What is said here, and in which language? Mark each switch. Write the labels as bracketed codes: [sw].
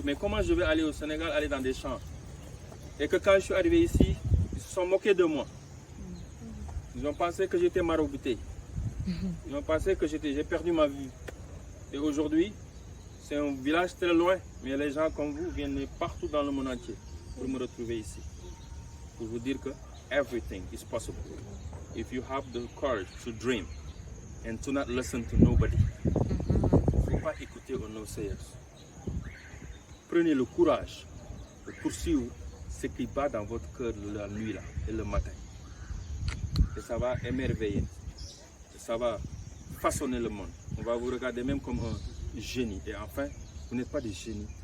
[fr] Mais comment je vais aller au Sénégal, aller dans des champs? Et que quand je suis arrivé ici, ils se sont moqués de moi. Ils ont pensé que j'étais marabouté. Ils ont pensé que j'ai perdu ma vie. Et aujourd'hui, c'est un village très loin, mais les gens comme vous viennent partout dans le monde entier pour me retrouver ici. Pour vous dire que [en] everything is possible. If you have the courage to dream and to not listen to nobody. [fr] Il ne faut pas écouter aux naysayers. Prenez le courage de poursuivre ce qui bat dans votre cœur la nuit là, et le matin. Et ça va émerveiller. Et ça va façonner le monde. On va vous regarder même comme un génie. Et enfin, vous n'êtes pas des génies.